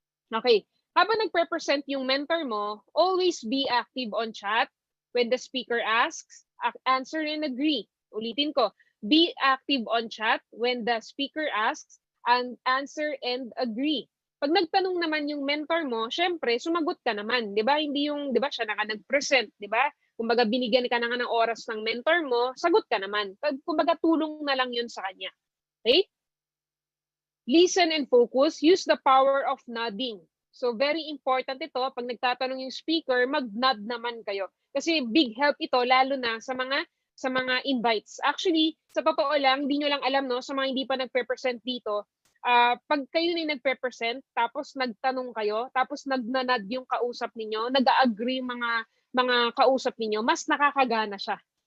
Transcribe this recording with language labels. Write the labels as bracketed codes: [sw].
[en] Okay, [tl] habang nagpe-present yung mentor mo, [en] always be active on chat when the speaker asks, answer and agree. [tl] Ulitin ko, [en] be active on chat when the speaker asks, and answer and agree. [tl] Pag nagtanong naman yung mentor mo, syempre sumagot ka naman, 'di ba? Hindi yung 'di ba siya na nag-present, 'di ba? Kumbaga binigyan ka na nga ng oras ng mentor mo, sagot ka naman. Kumbaga tulong na lang yun sa kanya. Okay? [en] Listen and focus, use the power of nodding. [tl] So very important ito, pag nagtatanong yung speaker, mag-nod naman kayo. Kasi big help ito lalo na sa mga invites. Actually, sa totoo lang, hindi nyo lang alam, no, sa mga hindi pa nagpe-present dito, pag kayo na nagpe-present, tapos nagtanong kayo, tapos nagnanod yung kausap ninyo, nag-agree mga kausap ninyo, mas nakakagana siya.